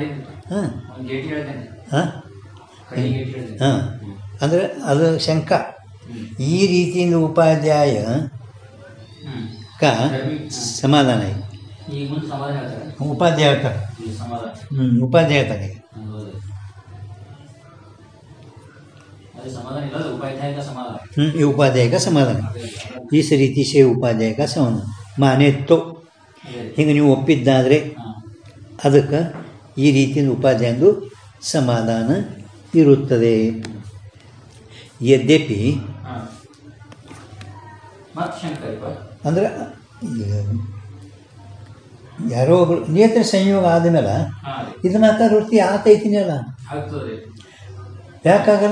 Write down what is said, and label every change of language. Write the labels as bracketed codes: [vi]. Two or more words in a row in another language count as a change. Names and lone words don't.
[kn] ಅಂದರೆ ಅದು ಶಂಕ ಈ ರೀತಿಯಿಂದ ಉಪಾಧ್ಯಾಯ ಕ ಸಮಾಧಾನ ಐತಿ. ಉಪಾಧ್ಯಾಯ ಹೇಳ್ತಾರೆ. ಉಪಾಧ್ಯಾಯ ಹೇಳ್ತಾರೆ. ಈ [hi] उपाध्याय का समाधान इस [kn] ರೀತಿ [hi] से उपाध्याय का समाधान माने तो [kn] ಹಿಂಗೆ ನೀವು ಒಪ್ಪಿದ್ದಾದರೆ ಅದಕ್ಕೆ ಈ ರೀತಿಯ ಉಪಾಧ್ಯಾಯಂದು ಸಮಾಧಾನ ಇರುತ್ತದೆ. ಯದ್ಯಪಿ ಅಂದ್ರೆ ಯಾರೋ ಒಬ್ರು ನೇತ್ರ ಸಂಯೋಗ ಆದಮೇಲೆ ಇದನ್ನ ವೃತ್ತಿ ಆಗ್ತೈತಿನಲ್ಲ, ಯಾಕಾಗಲ್ಲ?